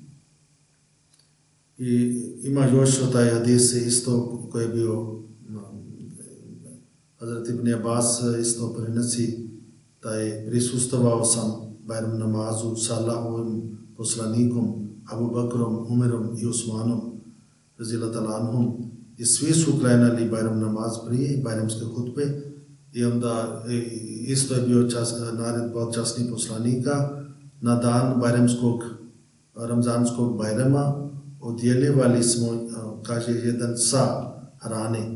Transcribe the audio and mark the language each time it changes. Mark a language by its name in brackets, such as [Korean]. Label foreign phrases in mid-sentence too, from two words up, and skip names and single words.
[Bosnian] I ima još taj hadis isto koji je bio Hazrat Ibn Abbas isto prenosi da je prisustvovao sam Bajram namazu sa Allahovim poslanikom Abu Bakrom, Umerom i Usmanom [Arabic] رضي الله تعالى عنهم, [Bosnian] i svi su klanjali Bajram namaz prije bajramske hutbe, i onda isto je bio naredba od časnih poslanika, na dan bajramskog Ramzanskog Bajrama odjeljevali smo, kaže, jedan sa hrane.